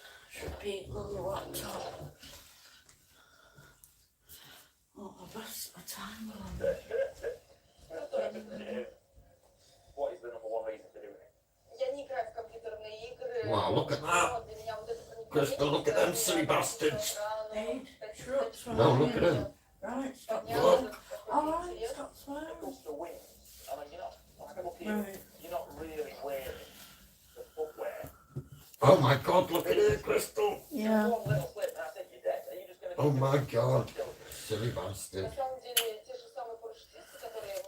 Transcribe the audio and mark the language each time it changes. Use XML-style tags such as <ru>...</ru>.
<en>Should be on the laptop. Oh, I best a time on. What is the number one reason for doing it?</en> <ru>Я не играю в компьютерные игры.</ru> <en>Wow, look at that.</en> <ru>Но для меня вот это проникновение</ru> <en>Krystal, look at them silly bastards. Hey, trucks, No, look at them. Right, stop. Look. Alright, stop Of swearing. course, the win. I mean, you're not, like, look here, Right. you're not really wearing the footwear. Oh my god, look at it, Krystal. Yeah. One little slip and I think you're dead. Are you just going to... Oh my god. Silly bastard.</en> <ru>На самом деле, те же самые парашютисты, которые...</ru>